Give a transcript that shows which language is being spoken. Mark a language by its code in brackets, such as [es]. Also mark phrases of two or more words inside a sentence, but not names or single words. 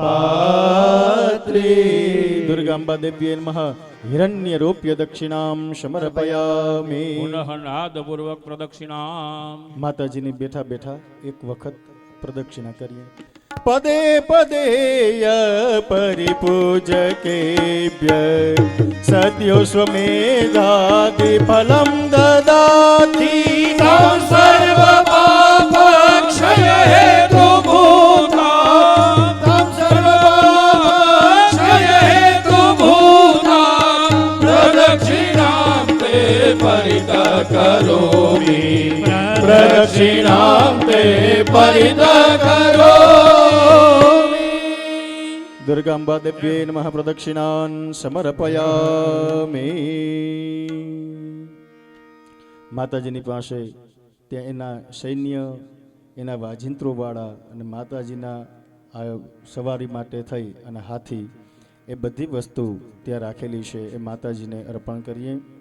[sa] પાત્રી દુર્ગાંબા દેવ્યై નમઃ હિરણ્ય રૂપ્ય દક્ષિણામ સમર્પયામિ પુનઃ નાદપૂર્વક પ્રદક્ષિણામ [gu] માતાજીની બેઠા બેઠા એક વખત પ્રદક્ષિણા કરીએ [sa] પદે પદેય પરિપૂજકેભ્ય સદ્યો સ્વમેધાદિ ફલમ દદાતિ तं सर्व पापक्षय हेतु भूतां तं सर्व पापक्षय हेतु भूतां प्रदक्षिणां ते परितः करोमि प्रदक्षिणां ते परितः करोमि દુર્ગાંબા દેવ્યై નમઃ પ્રદક્ષિણાન સમર્પયામિ [gu] માતાજીની પાસે ત્યાં એના સૈન્ય એના વાજિંત્રોવાળા અને માતાજીના આ સવારી માટે થઈ અને હાથી એ બધી વસ્તુ ત્યાં રાખેલી છે એ માતાજીને અર્પણ કરીએ